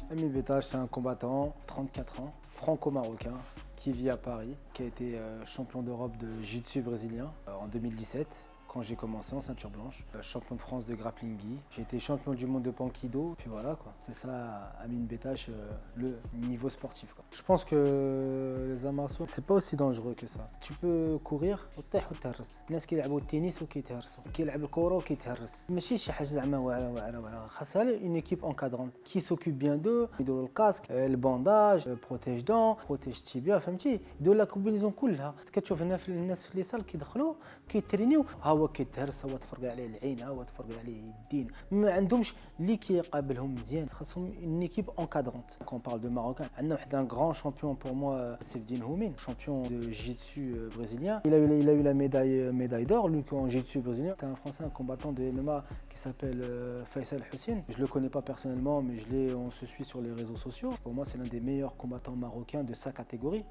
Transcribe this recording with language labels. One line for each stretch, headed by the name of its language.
French: Bedaj, c'est un combattant, 34 ans, franco-marocain, qui vit à Paris, qui a été champion d'Europe de jiu-jitsu brésilien en 2017. Quand j'ai commencé en ceinture blanche, champion de France de grappling gi, j'ai été champion du monde de pankido, puis voilà quoi. C'est ça, Amine Betash, le niveau sportif quoi. Je pense que les arts martiaux, c'est pas aussi dangereux que ça. Tu peux courir
Arabic: وتطيح وتهرس. الناس كيلعبوا التنس وكيتهرسوا، كيلعب الكورة وكيتهرس. ماشي شي حاجة زعما واعرة. خاصها
French: une équipe encadrante qui s'occupe bien d'eux،
Arabic: يديروا الكاسك، البانداج،
French: بروتيج دون، بروتيج تيبيا،
Arabic: فهمتي؟ يديروا
French: لا كومبينيزون
Arabic: كلها. كتشوف هنا في الناس في
French: لي سال
Arabic: كيدخلوا كيترينيو هو كيتهرس، هو تفرق عليه العين، هو تفرق عليه الدين، ما عندهمش اللي كيقابلهم مزيان. خاصهم
French: une équipe encadrante. Quand on parle de Marocain,
Arabic: عندنا واحد
French: un grand champion pour moi, Sevdine Houmin, champion de jiu-jitsu brésilien. Il a eu la médaille d'or, lui, en jiu-jitsu brésilien. C'est un Français, un combattant de MMA qui s'appelle Faisal Hussein. Je le connais pas personnellement, mais on se suit sur les réseaux sociaux. Pour moi, c'est l'un des meilleurs combattants marocains de sa catégorie.